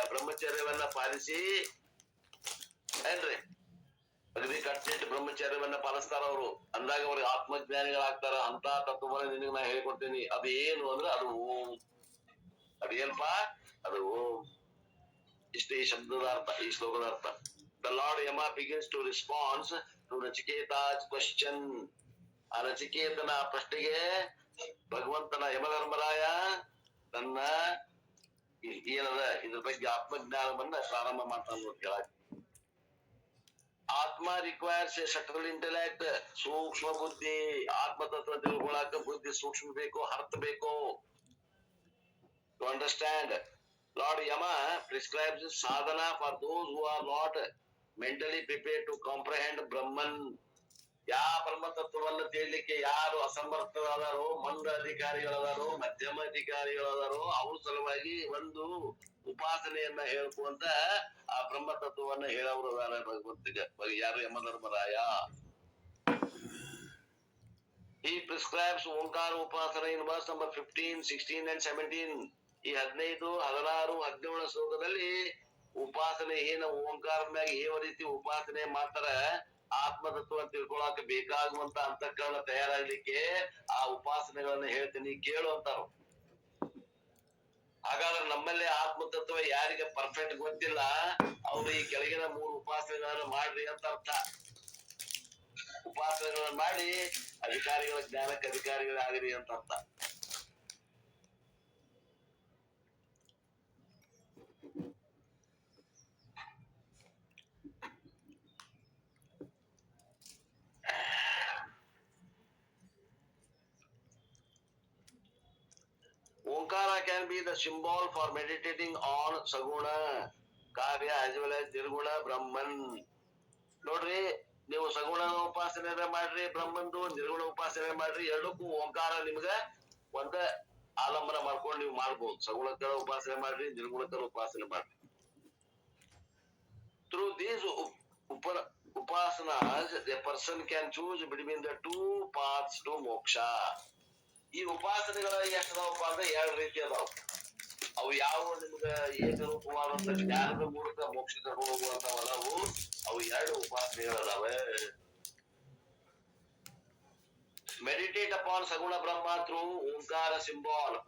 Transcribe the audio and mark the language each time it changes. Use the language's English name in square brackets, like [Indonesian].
[Kannada] ಬ್ರಹ್ಮಚರ್ಯವನ್ನ policy ಏನ್ರಿ, ಅಗದಿ ಕಟ್ಟಿಟ್ಟು ಬ್ರಹ್ಮಚರ್ಯವನ್ನ ಪಾಲಿಸ್ತಾರ ಅವರು. ಅಂದಾಗ ಅವ್ರಿಗೆ ಆತ್ಮಜ್ಞಾನಿಗಳಾಗ್ತಾರ. ಅಂತ ತತ್ವವನ್ನ ನಿನಗೆ ನಾ ಹೇಳ್ಕೊಡ್ತೇನೆ. ಅದು ಏನು ಅಂದ್ರೆ ಅದು ಓಂ. ಅದೇನಪ್ಪ? ಅದು ಇಷ್ಟೇ ಈ ಶಬ್ದದ ಅರ್ಥ, ಈ ಶ್ಲೋಕದ ಅರ್ಥ. [English] The Lord Yama begins to respond to Nachiketa's question. [Kannada] ಆ ನಚಿಕೇತನ ಪ್ರಶ್ನೆಗೆ ಭಗವಂತನ ಯಮಧರ್ಮರಾಯ ತನ್ನ ಏನದ ಇದ್ರ ಬಗ್ಗೆ ಆತ್ಮಜ್ಞಾನವನ್ನ ಪ್ರಾರಂಭ ಮಾಡ್ತಾನೆ ಕೇಳಾಕ. [English] atma requires a subtle intellect, [Kannada] ಸೂಕ್ಷ್ಮ ಬುದ್ಧಿ. ಆತ್ಮತತ್ವ ತಿಳ್ಕೊಳಕ ಬುದ್ಧಿ ಸೂಕ್ಷ್ಮ ಬೇಕು, ಅರ್ಥ ಬೇಕು. [English] To understand, Lord Yama prescribes sadhana for those who are not mentally prepared to comprehend Brahman. [Kannada] ಯಾ ಬ್ರಹ್ಮ ತತ್ವವನ್ನು ತಿಳಿಲಿಕ್ಕೆ ಯಾರು ಅಸಮರ್ಥರಾದಾರೋ, ಮಂದ ಅಧಿಕಾರಿಗಳದಾರೋ, ಮಧ್ಯಮ ಅಧಿಕಾರಿಗಳದಾರೋ ಅವ್ರ ಸಲುವಾಗಿ ಒಂದು ಉಪಾಸನೆಯನ್ನ ಹೇಳ್ಕೊಂತ ಆ ಬ್ರಹ್ಮ ತತ್ವವನ್ನ ಹೇಳೋರು ಭಗವಂತಿಗೆ ಯಾರು ಯಮಧರ್ಮರಾಯ. [English] He prescribes Omkara ಉಪಾಸನೆ in verse number 15, 16 and 17. [Kannada] ಈ 15, 16, 17 ಶ್ಲೋಕದಲ್ಲಿ ಉಪಾಸನೆ ಏನ ಓಂಕಾರ ಮ್ಯಾಗ ಯಾವ ರೀತಿ ಉಪಾಸನೆ ಮಾಡ್ತಾರ, ಆತ್ಮತತ್ವ ತಿಳ್ಕೊಳಕ ಬೇಕಾಗುವಂತ ಅಂತಃಕರಣ ತಯಾರಾಗ್ಲಿಕ್ಕೆ ಆ ಉಪಾಸನೆಗಳನ್ನ ಹೇಳ್ತೀನಿ ಕೇಳು ಅಂತಾರ. ಹಾಗಾದ್ರೆ ನಮ್ಮಲ್ಲಿ ಆತ್ಮತತ್ವ ಯಾರಿಗೆ ಪರ್ಫೆಕ್ಟ್ ಗೊತ್ತಿಲ್ಲ ಅವ್ರು ಈ ಕೆಳಗಿನ 3 ಉಪಾಸನೆಗಳನ್ನ ಮಾಡ್ರಿ ಅಂತ ಅರ್ಥ. ಉಪಾಸನೆಗಳನ್ನ ಮಾಡಿ ಅಧಿಕಾರಿಗಳ ಜ್ಞಾನಕ್ಕೆ ಅಧಿಕಾರಿಗಳಾಗ್ರಿ ಅಂತ ಅರ್ಥ. [English] Onkara can be the symbol for meditating on Saguna, Karya as well as Nirguna Brahman. [Kannada] ನೋಡ್ರಿ, ನೀವು ಸಗುಣ ಉಪಾಸನೆ ಮಾಡ್ರಿ, ಬ್ರಹ್ಮಂದು ನಿರ್ಗುಣ ಉಪಾಸನೆ ಮಾಡ್ರಿ, ಎರಡಕ್ಕೂ ಓಂಕಾರ ನಿಮ್ಗ ಒಂದ ಆಲಂಬನ ಮಾಡ್ಕೊಂಡು ನೀವು ಮಾಡ್ಬೋದು. ಸಗುಣಕರ ಉಪಾಸನೆ ಮಾಡ್ರಿ, ನಿರ್ಗುಣಕರ ಉಪಾಸನೆ ಮಾಡ್ರಿ. [English] Through these upasanas, a person can choose between the 2 paths to moksha. [Kannada] ಈ ಉಪಾಸನೆಗಳ ಎಷ್ಟದಾವಪ್ಪ ಅಂದ್ರೆ 2 ರೀತಿ ಅದಾವ. ಅವು ಯಾವ ನಿಮ್ಗ ಏಕರೂಪವಾದಂತ ಜ್ಞಾನದ ಮೂಲಕ ಮೋಕ್ಷ ಕರ್ಕೊಂಡು ಹೋಗುವಂತವಲ್ಲವು. ಅವು 2 ಉಪಾಸನೆಗಳದಾವೆ. [English] Meditate upon saguna Brahma through Omkara symbol.